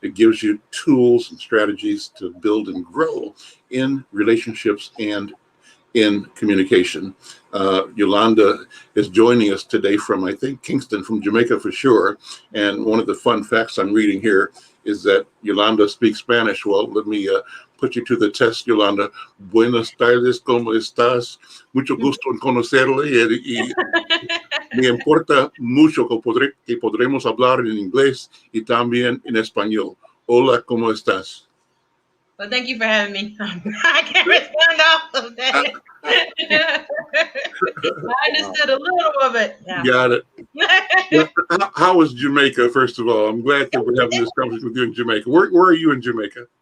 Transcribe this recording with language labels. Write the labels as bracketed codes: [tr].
[en] It gives you tools and strategies to build and grow in relationships and in communication. Yolanda is joining us today from, I think, Kingston, from Jamaica for sure. And one of the fun facts I'm reading here is that Yolanda speaks Spanish. Well, let me put you to the test, Yolanda. [es] Buenas tardes, ¿cómo estás? Mucho gusto en conocerle y me importa mucho que podremos hablar en inglés y también en español. Hola, ¿cómo estás? [en] Well, thank you for having me. I can't respond off of that. I understood a little of it. Yeah. Got it. Well, how is Jamaica, first of all? I'm glad that we're having this conversation with you in Jamaica. Where are you in Jamaica?